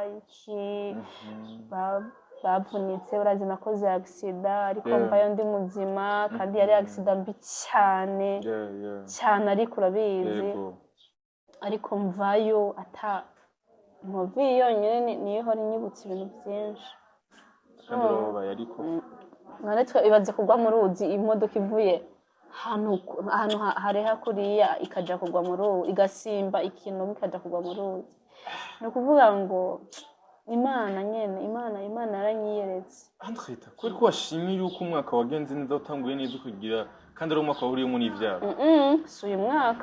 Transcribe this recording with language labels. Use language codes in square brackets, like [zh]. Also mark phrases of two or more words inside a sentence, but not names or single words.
[rn] bavunitse urazi nakoze accident ariko mvayo ndi muzima kandi yari accident mbi cyane cyane ariko urabizi ariko mvayo ata nkovi yonyine niyo hori nyibutse ibintu byinshi kandi urababaye ariko none ibaze kugwa mu ruzi imodoka ivuye ahantu hareha kuriya ikaja kugwa mu ruzi igasimba ikintu ikaja kugwa mu ruzi ni ukuvuga ngo Imana yaranyiyeretse Andreta kuri ko washimiye yuko umwaka wagenze neza utanguye neza kugira kandi ari umwaka wahuriyemo n'ibyago si uyu mwaka